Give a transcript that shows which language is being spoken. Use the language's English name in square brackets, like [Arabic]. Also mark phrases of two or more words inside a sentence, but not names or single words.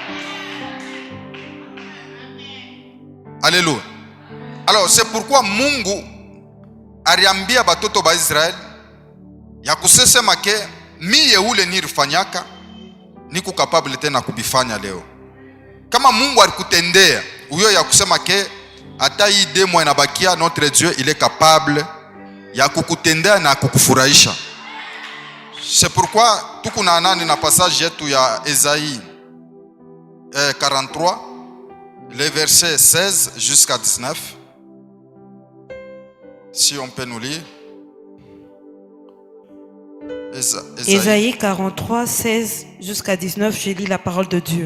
[French] Alléluia. Alors c'est pourquoi [Swahili] Mungu aliambia batoto ba Israeli ya kusema ke miye ule nilifanyaka niku capable tena kubifanya leo. Kama Mungu alikutendea uyo ya kusema ke hata hii demo inabakia, [French] notre Dieu il est capable [Swahili] ya kukutendea na kukufurahisha. [French] C'est pourquoi [Swahili] tuko na nani na [French] passage [Swahili] yetu ya [French] Esaïe 43 les versets 16 jusqu'à 19. Si on peut nous lire. Esaïe 43, 16 jusqu'à 19, je lis la parole de Dieu.